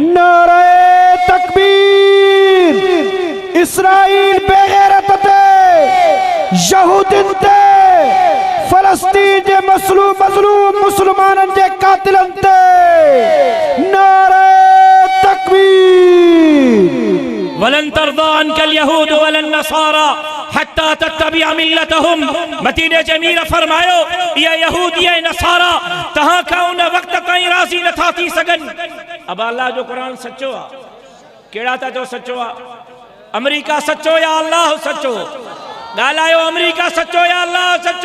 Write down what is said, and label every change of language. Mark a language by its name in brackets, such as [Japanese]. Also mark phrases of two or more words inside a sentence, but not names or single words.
[Sindhi] नारे तकबीर! इसराइल बेगैरत ते यहूदिन ते फलस्तीन जे मजलूम मुसलमानन जे कातिलन ते नारे तकबीर! [Arabic] ولن ترضى عنك اليهود ولا النصارى حتى تتبع ملتهم. [Sindhi] मदीने जे अमीर फरमायो ये यहूदी ऐं नसारा तहां खां उन वक्त ताईं राज़ी नथा थी सघनि। अब अल्लाह जो कुरान सच्चो आहे, केड़ा था जो सच्चो आहे? अमेरिका सच्चो या अल्लाह सच्चो? ॻाल्हायो, अमेरिका सच्चो या अल्लाह सच्चो?